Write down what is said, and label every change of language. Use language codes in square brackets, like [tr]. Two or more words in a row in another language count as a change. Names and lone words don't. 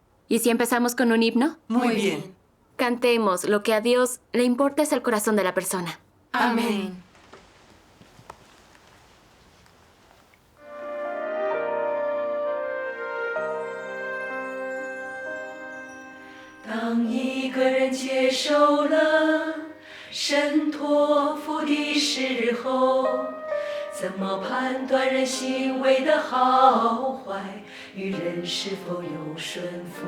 [es] ¿Y si empezamos con un himno? Muy bien. Cantemos. Lo que a Dios le importa es el corazón de la persona. Amén. [zh] 当一个人接受了神托付的时候，怎么判断人行为的好坏，与人是否有顺服？